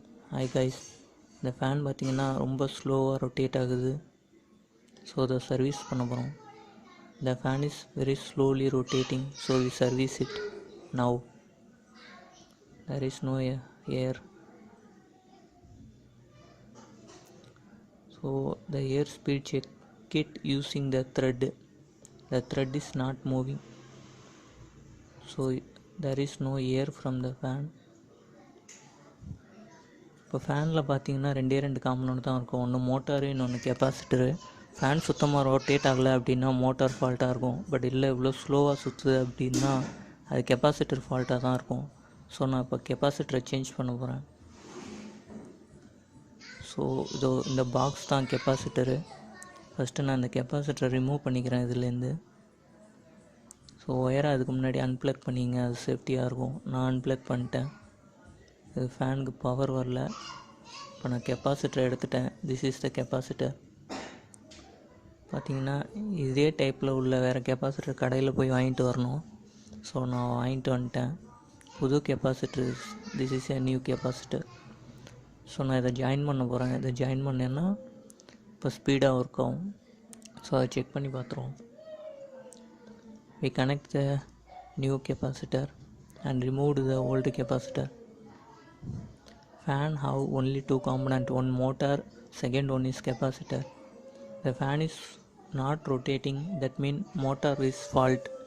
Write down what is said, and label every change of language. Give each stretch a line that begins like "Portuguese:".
Tamil: Hi guys, இந்த fan பார்த்திங்கன்னா ரொம்ப ஸ்லோவாக ரொட்டேட் ஆகுது. ஸோ அதை சர்வீஸ் பண்ண போகிறோம்.
English: The fan is very slowly rotating, so we service it now. There is no air. So the air speed check it using the thread. The thread is not moving, so there is no air from the fan.
Tamil: இப்போ ஃபேனில் பார்த்தீங்கன்னா ரெண்டு component தான் இருக்கும். ஒன்று motor, இன்னொன்று capacitor. Fan சுத்தமாக rotate ஆகலை அப்படின்னா மோட்டார் ஃபால்ட்டாக இருக்கும். பட் இல்லை இவ்வளோ ஸ்லோவாக சுற்றுது அப்படின்னா அது கெப்பாசிட்டர் ஃபால்ட்டாக தான் இருக்கும். ஸோ நான் இப்போ கெப்பாசிட்டரை சேஞ்ச் பண்ண போகிறேன். ஸோ இதோ இந்த பாக்ஸ் தான் கெப்பாசிட்டரு. ஃபஸ்ட்டு நான் இந்த கெப்பாசிட்டரை ரிமூவ் பண்ணிக்கிறேன் இதுலேருந்து. ஸோ ஒயரை அதுக்கு முன்னாடி அன்ப்ளக் பண்ணிங்க, அது சேஃப்டியாக இருக்கும். நான் அன்ப்ளக் பண்ணிட்டேன். இது ஃபேனுக்கு பவர் வரல. இப்போ நான் கெப்பாசிட்டரை எடுத்துட்டேன்.
English: This is the capacitor.
Tamil: பார்த்திங்கன்னா இதே டைப்பில் உள்ள வேறு கெப்பாசிட்டர் கடையில் போய் வாங்கிட்டு வரணும். ஸோ நான் வாங்கிட்டு வந்துட்டேன் புது capacitor.
English: This is a new capacitor.
Tamil: So நான் இதை ஜாயின் பண்ண போகிறேன். இதை ஜாயின் பண்ணேன்னா இப்போ ஸ்பீடாக ஒர்க் ஆகும். ஸோ அதை செக் பண்ணி பார்த்துருவோம்.
English: We connect the new capacitor and removed the old capacitor. Fan have only two components, one motor, second one is capacitor. The fan is not rotating, that means motor is fault.